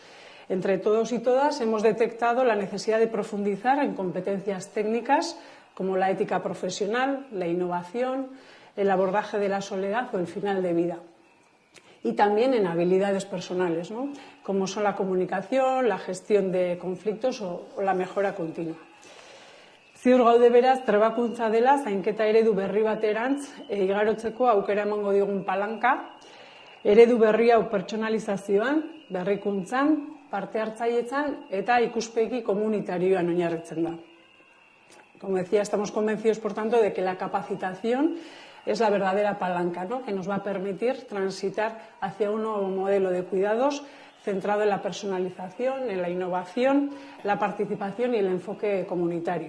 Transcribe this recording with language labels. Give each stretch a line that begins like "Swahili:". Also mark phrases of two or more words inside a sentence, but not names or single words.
Spanish: Entre todos y todas hemos detectado la necesidad de profundizar en competencias técnicas como la ética profesional, la innovación, el abordaje de la soledad o el final de vida. Y también en habilidades personales, ¿no?, como son la comunicación, la gestión de conflictos o la mejora continua.
Basque: Ziur gaude beraz, trebakuntza dela zainketa eredu berri baterantz igarotzeko aukera emango digun palanka, eredu berri hau pertsonalizazioan, berrikuntzan, parte hartzailetzan eta ikuspegi komunitarioan oinarritzen da.
Spanish: Como decía, estamos convencidos, por tanto, de que la capacitación es la verdadera palanca, ¿no?, que nos va a permitir transitar hacia un nuevo modelo de cuidados centrado en la personalización, en la innovación, la participación y el enfoque comunitario.